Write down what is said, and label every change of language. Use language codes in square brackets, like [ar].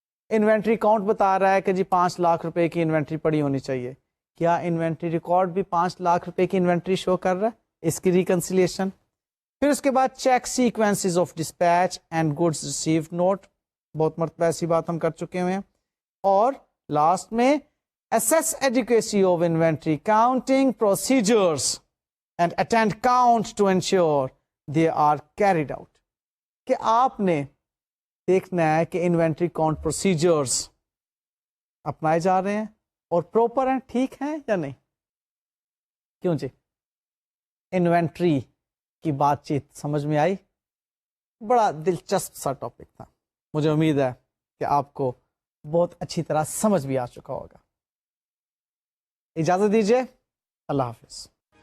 [ur] Inventory count بتا رہا ہے کہ جی 5 لاکھ روپے کی انوینٹری پڑی ہونی چاہیے. کیا انوینٹری ریکارڈ بھی 5 لاکھ روپے کی انوینٹری شو کر رہا ہے؟ اس کی ریکنسیلیشن. پھر اس کے بعد check sequences of dispatch and goods received note, بہت مرتبہ ایسی بات ہم کر چکے ہوئے ہیں. اور لاسٹ میں [en] assess adequacy of inventory counting procedures and attend count to ensure they are carried out. [ur] کہ آپ نے دیکھنا ہے کہ انوینٹری کاؤنٹ پروسیجرز اپنائے جا رہے ہیں اور پراپر ہیں، ٹھیک ہیں یا نہیں. کیوں جی؟ انوینٹری کی بات چیت سمجھ میں آئی؟ بڑا دلچسپ سا ٹاپک تھا، مجھے امید ہے کہ آپ کو بہت اچھی طرح سمجھ بھی آ چکا ہوگا. اجازت دیجیے، اللہ حافظ.